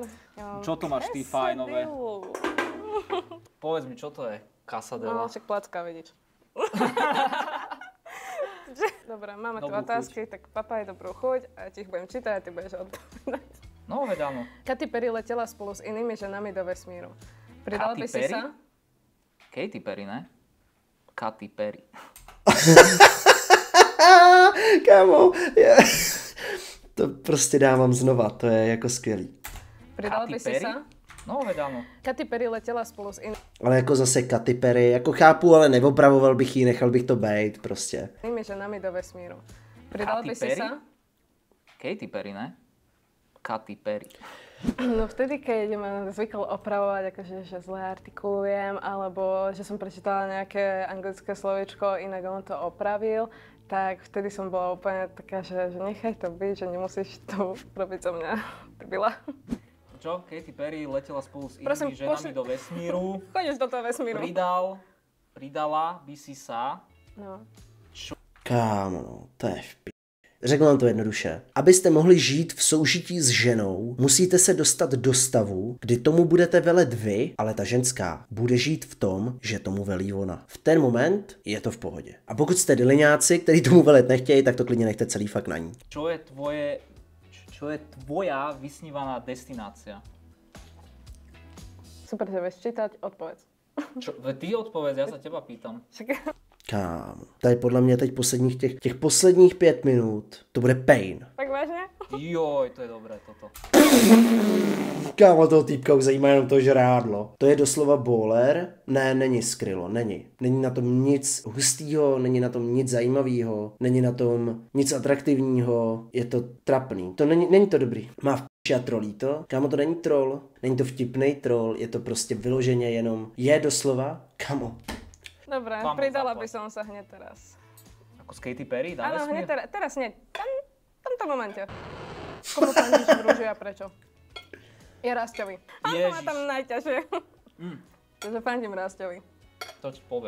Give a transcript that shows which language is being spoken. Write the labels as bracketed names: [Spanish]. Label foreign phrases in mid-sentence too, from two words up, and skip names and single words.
[Slovak] Čo to máš ty fajnové? Povedz mi, čo to je? Casadela. No, však placka, vidíš. Dobre, máme tu Dobrú otázky, tak papaj dobrú chuť a ja ti ich budem čítať a ty budeš odpovedať. No, veď áno. Katy Perry letela spolu s inými ženami do vesmíru. Pridala by si sa? Katy Perry, ne? Katy Perry. [Czech] Kámo, to prostě dávám znova, to je jako skvělý. [Slovak] Pridala by si sa? No, veď áno. Katy Perry letela spolu s [Czech] Ale jako zase Katy Perry, jako chápu, ale neopravoval bych ji, nechal bych to bejt prostě. [Slovak] inými ženami do vesmíru. Pridala Katy by si Perry? sa? Katy Perry, ne? Katy Perry. No vtedy, keď ma zvykol opravovať, akože, že zle artikulujem, alebo že som prečítala nejaké anglické slovičko, inak on to opravil, tak vtedy som bola úplne taká, že nechaj to byť, že nemusíš to robiť zo mňa. [Czech] Ty byla. [Slovak] Čo? Katy Perry letela spolu s inými Prosím, ženami do vesmíru. Chodíš do toho vesmíru. Pridala by si sa. No. [Czech] Kámo, no, to je v p***. Řeknu vám to jednoduše. Abyste mohli žít v soužití s ženou, musíte se dostat do stavu, kdy tomu budete velet vy, ale ta ženská bude žít v tom, že tomu velí ona. V ten moment je to v pohodě. A pokud jste dyliňáci, který tomu velet nechtějí, tak to klidně nechte celý fakt na ní. [Slovak] Čo je tvoja vysnívaná destinácia? Super, že vieš čítať, odpovedz. Ty odpovedz, ja sa teba pýtam. [Czech] Kámo, tady podle mě teď těch posledních 5 minut, to bude pain. [Slovak] Tak vážne? Joj, to je dobré toto. [Czech] Kámo, toho týpka už zajímá jenom to žrádlo. To je doslova bowler? Ne, není skrylo, není. Není na tom nic hustýho, není na tom nic zajímavého, není na tom nic atraktivního, je to trapný. To není to dobrý. Má v p***či a trolí to. Kámo, to není troll, není to vtipnej troll, je to prostě vyloženě jenom, je doslova, kámo. [Slovak] Dobre, pridala by som sa hneď teraz. Ako s Katy Perry? Áno, hneď teraz hneď. V tomto momente. Komu fandíš v rúži a prečo? Je Rásťovi. Áno, má tam najťažšie. Takže fandím Rásťovi. To ti poviem.